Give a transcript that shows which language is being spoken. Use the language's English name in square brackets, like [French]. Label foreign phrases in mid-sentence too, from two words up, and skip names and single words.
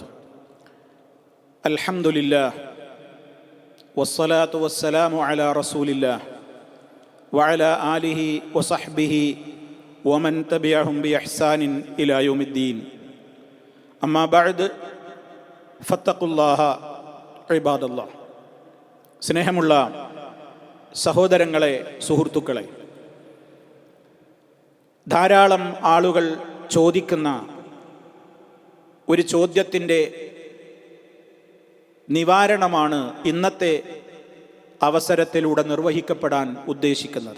[Arabic] الحمد لله والصلاة والسلام على رسول الله وعلى آله وصحبه ومن تبعهم بإحسان إلى يوم الدين. أما بعد فاتقوا الله عباد الله. [Malayalam] സ്നേഹമുള്ള സഹോദരങ്ങളെ, സുഹൃത്തുക്കളെ, ധാരാളം ആളുകൾ ചോദിക്കുന്ന ഒരു ചോദ്യത്തിൻ്റെ നിവാരണമാണ് ഇന്നത്തെ അവസരത്തിലൂടെ നിർവഹിക്കപ്പെടാൻ ഉദ്ദേശിക്കുന്നത്.